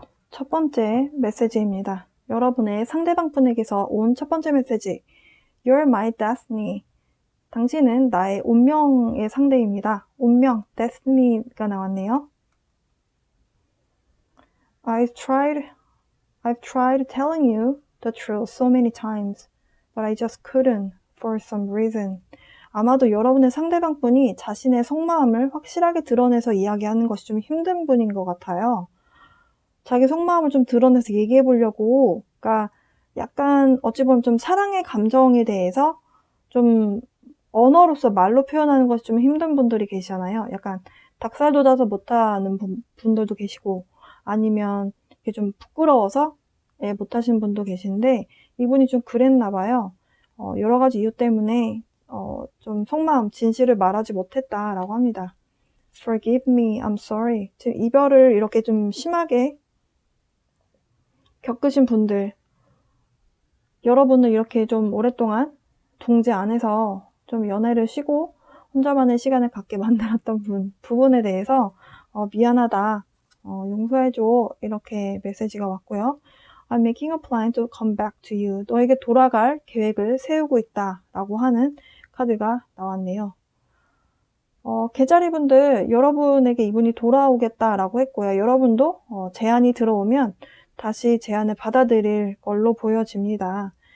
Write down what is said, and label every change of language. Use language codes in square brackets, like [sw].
[ko] 첫 번째 메시지입니다. 여러분의 상대방 분에게서 온 첫 번째 메시지. [en] You're my destiny. [ko] 당신은 나의 운명의 상대입니다. 운명, destiny가 나왔네요. [en] I've tried telling you the truth so many times, but I just couldn't for some reason. [ko] 아마도 여러분의 상대방 분이 자신의 속마음을 확실하게 드러내서 이야기하는 것이 좀 힘든 분인 것 같아요. 자기 속마음을 좀 드러내서 얘기해 보려고, 그러니까 약간 어찌 보면 좀 사랑의 감정에 대해서 좀 언어로서 말로 표현하는 것이 좀 힘든 분들이 계시잖아요. 약간 닭살 돋아서 못하는 분들도 계시고, 아니면 이게 좀 부끄러워서 못하시는 분도 계신데, 이분이 좀 그랬나 봐요. 여러 가지 이유 때문에 좀 속마음, 진실을 말하지 못했다라고 합니다. [en] Forgive me, I'm sorry. [ko] 지금 이별을 이렇게 좀 심하게 겪으신 분들, 여러분을 이렇게 좀 오랫동안 동제 안에서 좀 연애를 쉬고 혼자만의 시간을 갖게 만들었던 부분에 대해서 미안하다, 용서해줘, 이렇게 메시지가 왔고요. [en] I'm making a plan to come back to you. [ko] 너에게 돌아갈 계획을 세우고 있다 라고 하는 카드가 나왔네요. 개자리분들, 여러분에게 이분이 돌아오겠다라고 했고요. 여러분도 제안이 들어오면 다시 제안을 받아들일 걸로 보여집니다.